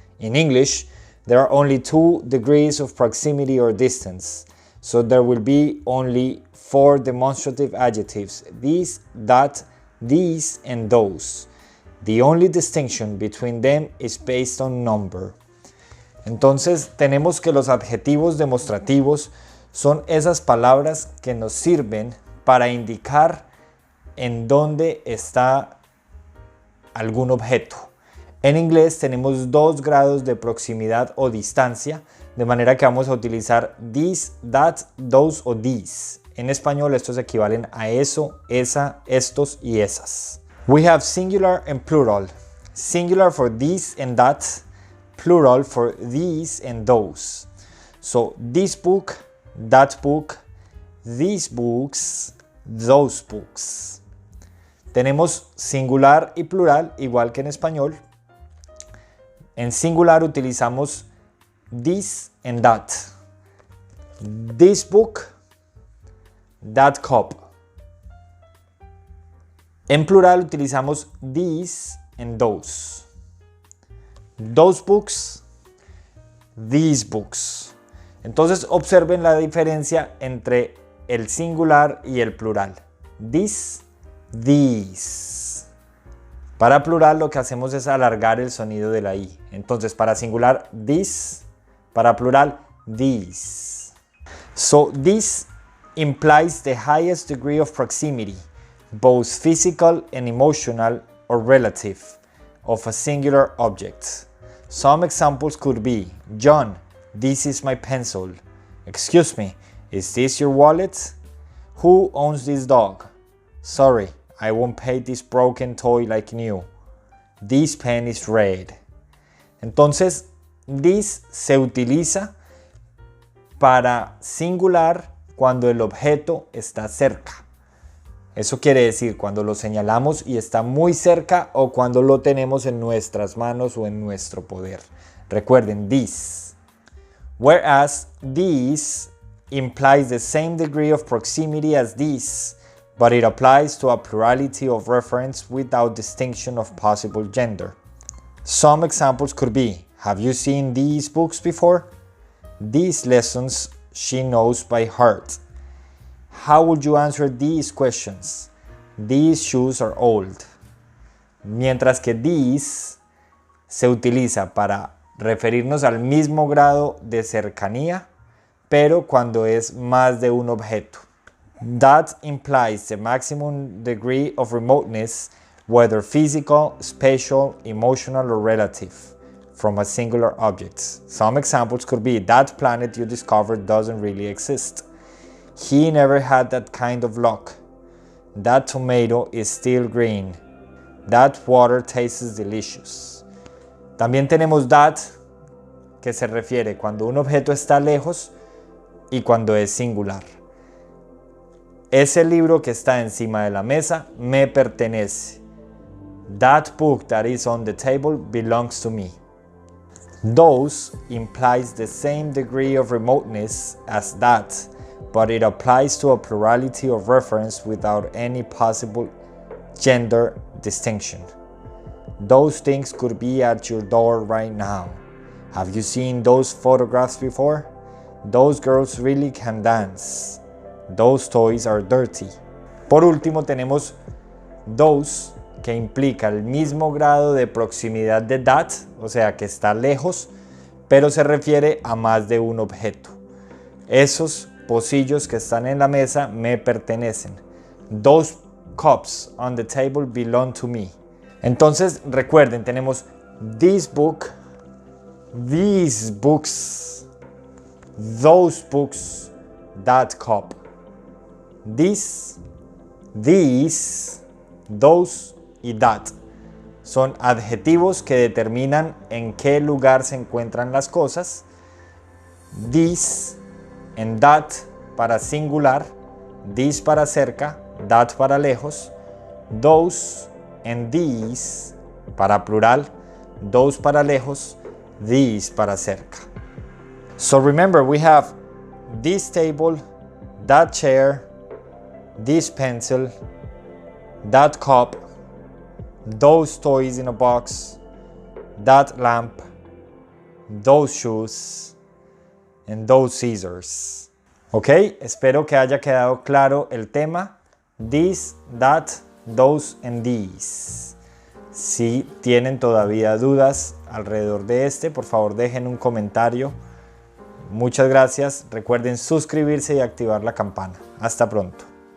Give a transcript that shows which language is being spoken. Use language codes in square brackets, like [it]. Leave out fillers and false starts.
[en] In English, there are only 2 degrees of proximity or distance. So there will be only 4 demonstrative adjectives: these, that, these, and those. The only distinction between them is based on number. [es] Entonces tenemos que los adjetivos demostrativos son esas palabras que nos sirven para indicar en dónde está algún objeto. En inglés tenemos 2 grados de proximidad o distancia, de manera que vamos a utilizar [en] this, that, those [es] o [en] these. [es] En español estos equivalen a eso, esa, estos y esas. [en] We have singular and plural. Singular for this and that. Plural for these and those. So this book, that book, these books, those books. [es] Tenemos singular y plural igual que en español. En singular utilizamos [en] this and that. This book, that cup. [es] En plural utilizamos [en] these and those. Those books, these books. [es] Entonces observen la diferencia entre el singular y el plural. [en] This, these. [es] Para plural lo que hacemos es alargar el sonido de la I. Entonces para singular, this. Para plural, these. [en] So this implies the highest degree of proximity, both physical and emotional or relative, of a singular object. Some examples could be: John, this is my pencil. Excuse me, is this your wallet? Who owns this dog? Sorry, I won't pay this broken toy like new. This pen is red. [es] Entonces, this se utiliza para singular cuando el objeto está cerca. Eso quiere decir cuando lo señalamos y está muy cerca o cuando lo tenemos en nuestras manos o en nuestro poder. Recuerden, this. [en] Whereas this implies the same degree of proximity as this, but it applies to a plurality of reference without distinction of possible gender. Some examples could be: have you seen these books before? These lessons she knows by heart. How would you answer these questions? These shoes are old. [es] Mientras que these se utiliza para referirnos al mismo grado de cercanía, pero cuando es más de un objeto. [en] That implies the maximum degree of remoteness, whether physical, spatial, emotional, or relative, from a singular object. Some examples could be: that planet you discovered doesn't really exist. He never had that kind of luck. That tomato is still green. That water tastes delicious. [es] También tenemos that, que se refiere cuando un objeto está lejos y cuando es singular. Ese libro que está encima de la mesa me pertenece. [en] That book that is on the table belongs to me. Those implies the same degree of remoteness as that, but it applies to a plurality of reference without any possible gender distinction. Those things could be at your door right now. Have you seen those photographs before? Those girls really can dance. Those toys are dirty. [es] Por último tenemos those, que implica el mismo grado de proximidad de that, o sea que está lejos, pero se refiere a más de un objeto. Esos pocillos que están en la mesa me pertenecen. [en] Those cups on the table belong to me. [es] Entonces recuerden, tenemos [en] this book, these books, those books, that cup. This, these, those [es] y that son adjetivos que determinan en qué lugar se encuentran las cosas. [en] This and that [es] para singular, this para cerca, that para lejos, [en] those and these [es] para plural, those para lejos, these para cerca. [en] So remember, we have this table, that chair, this pencil, that cup, those toys in a box, that lamp, those shoes, and those scissors. [es] Ok, espero que haya quedado claro el tema. [en] This, that, those, and these. [es] Si tienen todavía dudas alrededor de este, por favor dejen un comentario. Muchas gracias. Recuerden suscribirse y activar la campana. Hasta pronto.